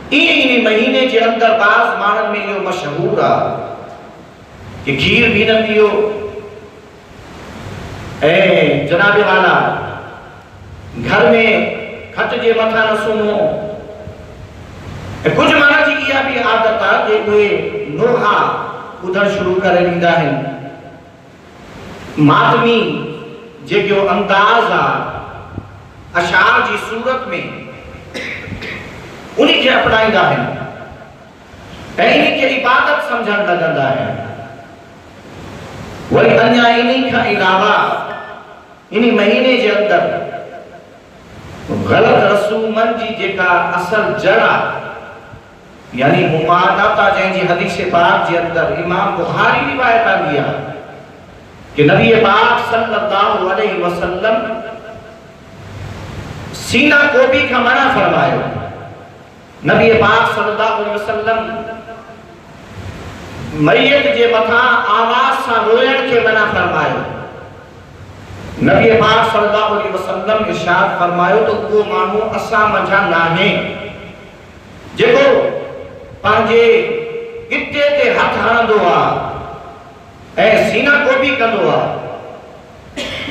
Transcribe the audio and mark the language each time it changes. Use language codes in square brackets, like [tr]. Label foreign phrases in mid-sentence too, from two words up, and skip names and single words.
[sd] इन महीने के अंदर बाज़ मानन में यो मशहूर आ कि खीर भी न पियो ऐं जनाबे वाला घर में खट जे मथा न सुम्हो। कुछ माना जी इहा भी आदत आ कि उहे नोहा ॿुधण शुरू करे ॾींदा आहिनि। मातमी जेको अंदाज़ आ अशार जी सूरत में उन्हीं के अपनाईंदा आहिनि ऐं इन्हीं के इबादत समझण लॻंदा आहिनि। वरी अञा इन्हीं खां अलावा इन्हीं महीने जे अंदर ग़लत रसूमनि जी जेका असल जड़ आहे यानी मुमादाता जंहिंजी हदीस पाक जे अंदर इमाम बुखारी रिवायत आंदी आहे कि नबी पाक [ar] صلى الله عليه وسلم [sd] सीना कोबी का मना फरमायो। नबी पाक [ar] صلى الله عليه وسلم [sd] मय्यत जे मथा आवाज सां रोयण के मना फरमायो। नबी पाक [ar] صلى الله عليه وسلم [sd] इरशाद फरमायो तो वो मानू असा मजा नाहे जेको पंहिंजे गिटे ते हथ हणंदो आहे ऐं सीना कोबी कंदो आहे।